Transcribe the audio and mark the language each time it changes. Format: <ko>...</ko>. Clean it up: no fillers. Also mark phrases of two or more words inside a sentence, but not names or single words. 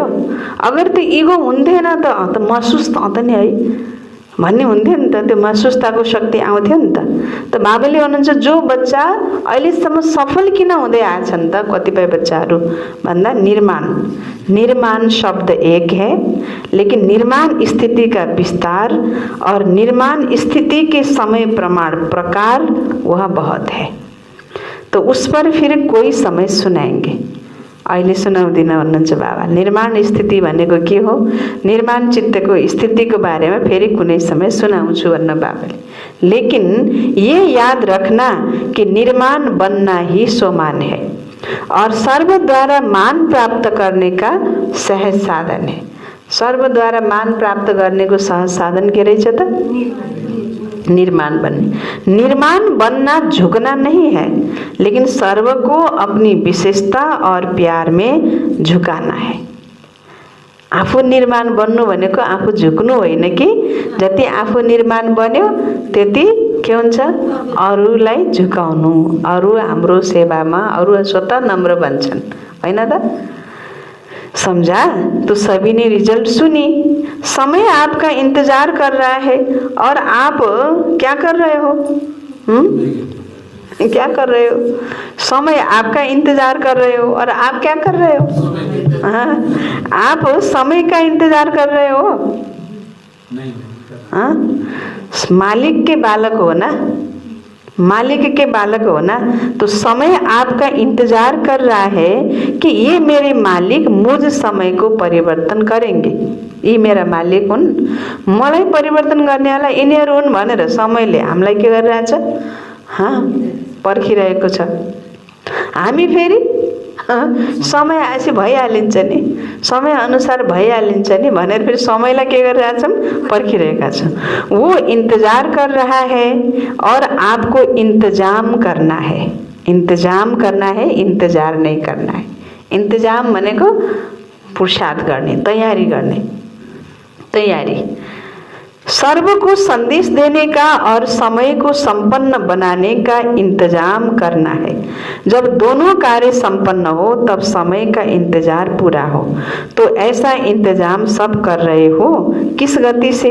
<ne>अगर त्यो इगो हुन्थेन त महसुस त नि है भन्ने हुन्थ्यो नि त, त्यो महसुसताको शक्ति आउँथ्यो नि त। त बाबाले भन्नुहुन्छ जो बच्चा अहिलेसम्म सफल किन हुँदै आएछन् त कतिपय बच्चाहरू भन्दा निर्माण शब्द</ne> <hi>एक है लेकिन निर्माण स्थिति का विस्तार और निर्माण स्थिति के समय प्रकार वह बहुत है। तो उस पर फिर कोई समय सुनाएंगे,</hi> <ne>अहिले सुनाउँदिन भन्नुहुन्छ बाबा। निर्माण स्थिति भनेको के हो, निर्माण चित्तको स्थितिको बारेमा फेरि कुनै समय सुनाउँछु भन्नु बाबाले।</ne> <hi>लेकिन ये याद रखना कि निर्माण बनना ही सोमान है और सर्व द्वारा मान प्राप्त करने का सहज साधन है।</hi> <ne>सर्व द्वारा मान प्राप्त</ne> <hi>करने को</hi> <ne>सहज साधन के रहेछ त?</ne> <hi>निर्माण बनने। निर्माण बनना झुकना नहीं है लेकिन सर्व को अपनी विशेषता और प्यार में झुकाना है।</hi> <ne>आफू निर्माण बन्नु भनेको आफू झुक्नु होइन कि जति आफू निर्माण बन्यो त्यति के हुन्छ, अरूलाई झुकाउनु, अरू हाम्रो सेवामा, अरू स्वतः नम्र बन्छन्, होइन त?</ne> <hi>समझा? तो सभी ने रिजल्ट सुनी। समय आपका इंतजार कर रहा है और आप क्या कर रहे हो? क्या कर रहे हो? समय आपका इंतजार कर रहे हो और आप क्या कर रहे हो? हाँ, आप समय का इंतजार कर रहे हो? हाँ, मालिक के बालक हो ना, मालिक के बालक हो ना, तो समय आपका इंतजार कर रहा है कि ये मेरे मालिक मुझ समय को परिवर्तन करेंगे। ये मेरा मालिक</hi> <ne>हुन्, मलाई परिवर्तन गर्नेवाला यिनीहरू हुन् भनेर समयले हामीलाई के गरिरहेछ? हाँ, पर्खिरहेको छ। हामी फेरि समय आएपछि भइहालिन्छ नि, समय अनुसार भइहालिन्छ नि भनेर फेरि समयलाई के गरिरहेछौँ? पर्खिरहेका छौँ।</ne> <hi>वो इंतजार कर रहा है और आपको इंतजाम करना है। इन्तजाम करना है, इंतजार नहीं करना है।</hi> <ne>इन्तजाम भनेको पुरुषार्थ गर्ने, तैयारी गर्ने, तैयारी।</ne> <hi>सर्व को संदेश देने का और समय को संपन्न बनाने का इंतजाम करना है। जब दोनों कार्य संपन्न हो तब समय का इंतजार पूरा हो। तो ऐसा इंतजाम सब कर रहे हो, किस गति से?</hi>